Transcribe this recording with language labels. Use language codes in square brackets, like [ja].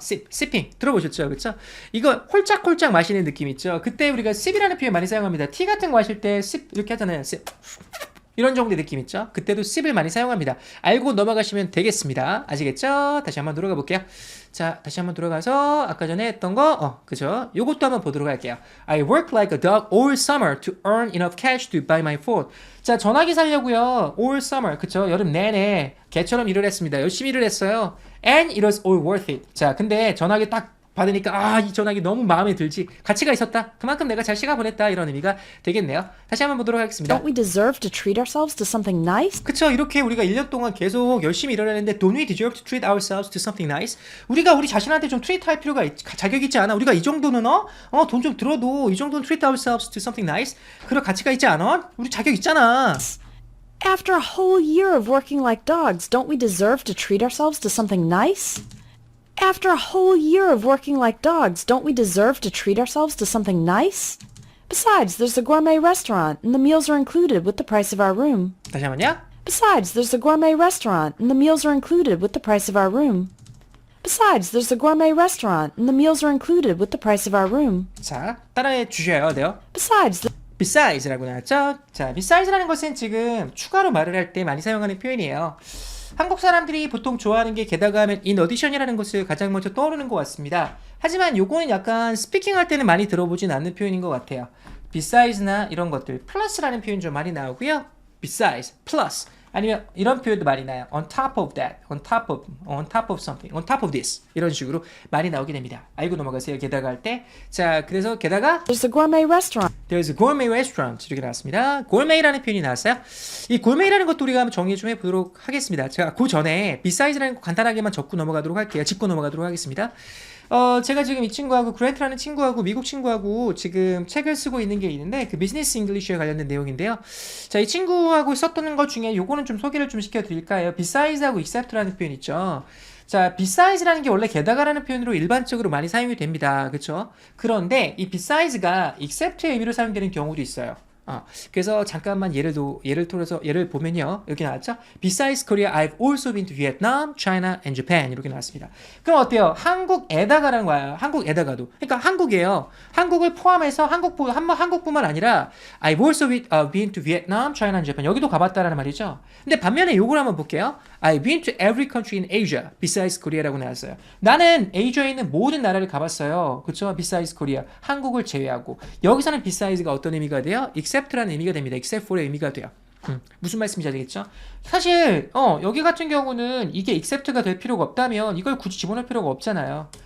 [ko] sipping 들어보셨죠? 그렇죠? 이거 홀짝홀짝 마시는 느낌 있죠? 그때 우리가 sip이라는 표현 많이 사용합니다. 티 같은 거 마실 때 sip 이렇게 하잖아요. sip. 이런 정도의 느낌 있죠? 그때도 sip을 많이 사용합니다. 알고 넘어가시면 되겠습니다. 아시겠죠? 다시 한번 들어가 볼게요. 자, 다시 한번 들어가서 아까 전에 했던 거 그죠? 요것도 한번 보도록 할게요. [en] I work like a dog all summer to earn enough cash to buy my food. [ko] 자, 전화기 살려고요. all summer 그쵸? 여름 내내 개처럼 일을 했습니다. 열심히 일을 했어요. [en] And it was all worth it. [ko] 자, 근데 전화기 딱 받으니까 이 전화기 너무 마음에 들지. 가치가 있었다. 그만큼 내가 잘 시간 보냈다. 이런 의미가 되겠네요. 다시 한번 보도록 하겠습니다. [en] don't we deserve to treat ourselves to something nice? [ko] 그쵸. 이렇게 우리가 1년 동안 계속 열심히 일을 했는데 [en] Don't we deserve to treat ourselves to something nice? [ko] 우리가 우리 자신한테 좀 트리트 할 필요가 자격 있지 않아? 우리가 이 정도는 돈 좀 들어도 이 정도는 [en] treat ourselves to something nice? [ko] 그럴 가치가 있지 않아? 우리 자격 있잖아. [en] After a whole year of working like dogs, don't we deserve to treat ourselves to something nice? After a whole year of working like dogs, don't we deserve to treat ourselves to something nice? Besides, there's a gourmet restaurant, and the meals are included with the price of our room. [ko] 다시 한번요. [en] Besides, there's a gourmet restaurant, and the meals are included with the price of our room. Besides, there's a gourmet restaurant, and the meals are included with the price of our room. [ko] 자, 따라해 주셔야 돼요. Besides,라고 나왔죠? 자, beside라는 것은 지금 추가로 말을 할 때 많이 사용하는 표현이에요. 한국 사람들이 보통 좋아하는 게 게다가 하면 in addition이라는 것을 가장 먼저 떠오르는 것 같습니다. 하지만 요거는 약간 스피킹 할 때는 많이 들어보진 않는 표현인 것 같아요. besides나 이런 것들, plus라는 표현 좀 많이 나오고요. besides, plus 아니면 이런 표현도 많이 나요. [en] on top of that, on top of something, on top of this [ko] 이런 식으로 많이 나오게 됩니다. 알고 넘어가세요. 게다가 할 때. 자, 그래서 게다가 [en] There's a gourmet restaurant. There's a gourmet restaurant [ko] 이렇게 나왔습니다. gourmet라는 표현이 나왔어요. 이 gourmet라는 것도 우리가 한번 정리 좀 해보도록 하겠습니다. 제가 그 전에 besides라는 거 간단하게만 적고 넘어가도록 할게요. 짚고 넘어가도록 하겠습니다. 제가 지금 이 친구하고 그랜트라는 친구하고 미국 친구하고 지금 책을 쓰고 있는 게 있는데 그 비즈니스 잉글리시에 관련된 내용인데요. 자, 이 친구하고 썼던 것 중에 요거는 좀 소개를 좀 시켜드릴까 해요. beside하고 except라는 표현 있죠. 자, beside라는 게 원래 게다가라는 표현으로 일반적으로 많이 사용이 됩니다. 그쵸? 그런데 이 besides가 except의 의미로 사용되는 경우도 있어요. 그래서 잠깐만 예를 들어서 예를 보면요. 여기 나왔죠? [en] Besides Korea, I've also been to Vietnam, China, and Japan [ko] 이렇게 나왔습니다. 그럼 어때요? 한국에다가라는 거예요. 한국에다가도. 그러니까 한국이에요. 한국을 포함해서 한국뿐만 아니라 [en] I've also been to Vietnam, China, and Japan [ko] 여기도 가봤다라는 말이죠. 근데 반면에 요걸 한번 볼게요. [en] I've been to every country in Asia besides Korea라고 [ko] 나왔어요. 나는 아시아에 있는 모든 나라를 가봤어요. 그렇죠? Besides Korea. 한국을 제외하고. 여기서는 besides가 어떤 의미가 돼요? except라는 의미가 됩니다. except for의 의미가 돼요. 무슨 말씀인지 알겠죠? 사실 여기 같은 경우는 이게 except가 될 필요가 없다면 이걸 굳이 집어넣을 필요가 없잖아요.